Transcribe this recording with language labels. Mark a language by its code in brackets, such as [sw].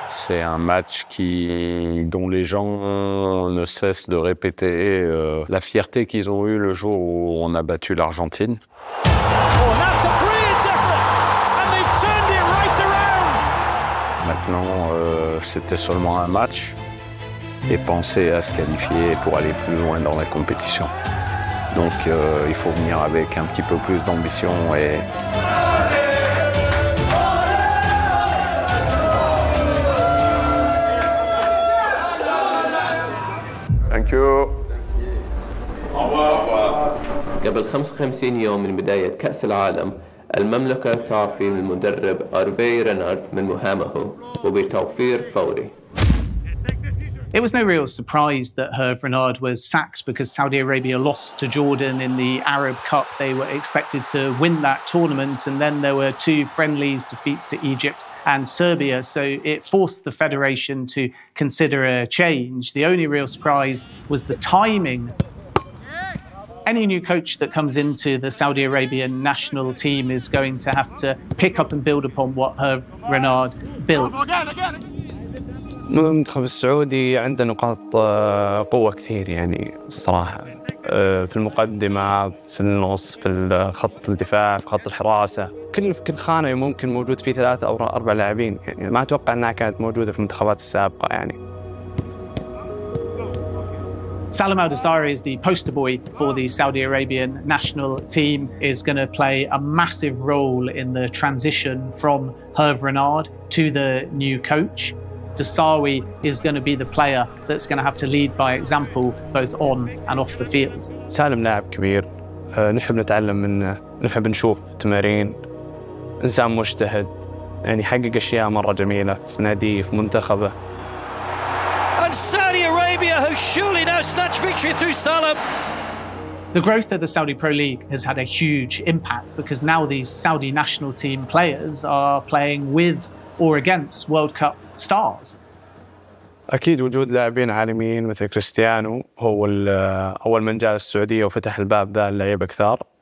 [fr] C'est un match qui, dont les gens ne cessent de répéter la fierté qu'ils ont eue le jour où on a battu l'Argentine. [en] Oh, that's a brilliant effort! And they've turned it right around! [fr] Maintenant, c'était seulement un match et penser à se qualifier pour aller plus loin dans la compétition. Donc, il faut venir avec un petit peu plus d'ambition et... [ar] قبل 55 يوم من بداية كأس العالم المملكة تعفي المدرب أرفي رينارد من مهامه وبتوفير فوري. [en] It was no real surprise that Herve Renard was sacked because Saudi Arabia lost to Jordan in the Arab Cup. They were expected to win that tournament, and then there were two friendlies defeats to Egypt and Serbia. So it forced the federation to consider a change. The only real surprise was the timing. Any new coach that comes into the Saudi Arabian national team is going to have to pick up and build upon what Herve Renard built. [ar] المنتخب السعودي عنده نقاط قوة كثير يعني الصراحة في المقدمة في النص في خط الدفاع في خط الحراسة كل خانة ممكن موجود فيه ثلاثة أو أربع لاعبين يعني ما أتوقع أنها كانت موجودة في المنتخبات السابقة يعني. [en] Salem Al-Dassari is the poster boy for the Saudi Arabian national team, is going to play a massive role in the transition from Herve Renard to the new coach. Dassari is going to be the player that's going to have to lead by example both on and off the field. [ar] سالم لاعب كبير نحب نتعلم منه نحب نشوف تمارين إنسان مجتهد يعني حقق أشياء مرة جميلة في نادي في منتخبه. [en] And Saudi Arabia has surely now snatched victory through Salem. The growth of the Saudi Pro League has had a huge impact because now these Saudi national team players are playing with or against World Cup stars. [ar] أكيد وجود لاعبين عالميين مثل كريستيانو هو أول من جاء السعودية وفتح الباب ذا اللعيبة كثار.